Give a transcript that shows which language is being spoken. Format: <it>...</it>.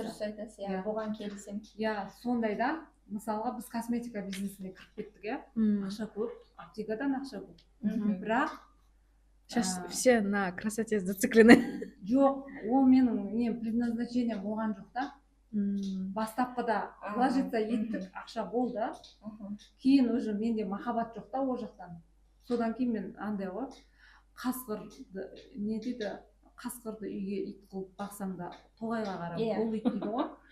<kk>Дұрыс айтасыз, иә, бұған келісем. Иә, сондай да, мысалға біз косметика бизнесіне кіріп кеттік, иә, ақша көп, аптекадан ақша көп. Бірақ</kk> <ru>сейчас все на красоте зациклены.</ru> <kk>Жоқ, ол менің предназначением болған жоқ та. Бастапқыда вложиться еттік, ақша болды. Кейін уже менде махаббат жоқ та ол жақтан. Содан кейін мен андай ғой, қасқырды, не дейді, қасқырды үйге ит қылып бақсаң да тоғайға қарап ұл ит дейді ғой.</kk>